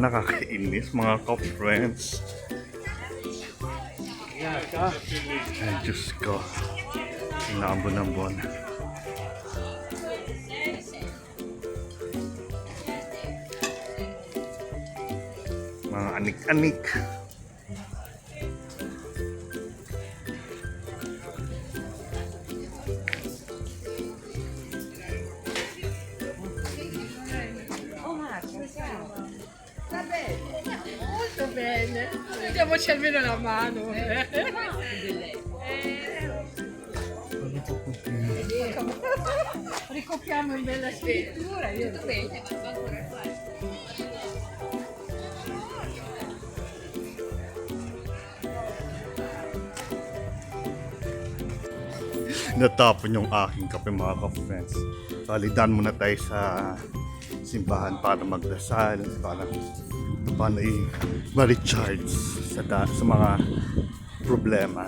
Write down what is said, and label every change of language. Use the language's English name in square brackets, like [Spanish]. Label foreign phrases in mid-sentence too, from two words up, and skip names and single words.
[Filipino] Nakakainis mga ka-friends. Ay, Diyos ko. Naambon-ambon. Mga anik-anik. [Italian] Molto bene, vediamoci almeno la mano. Ricopiamo in bella scrittura. Tutto bene, ma ancora qua. [Filipino] Natapon yung aking kape mga ka-friends. Balidan muna tayo sa simbahan para magdasal, para paano ma-recharge sa mga problema.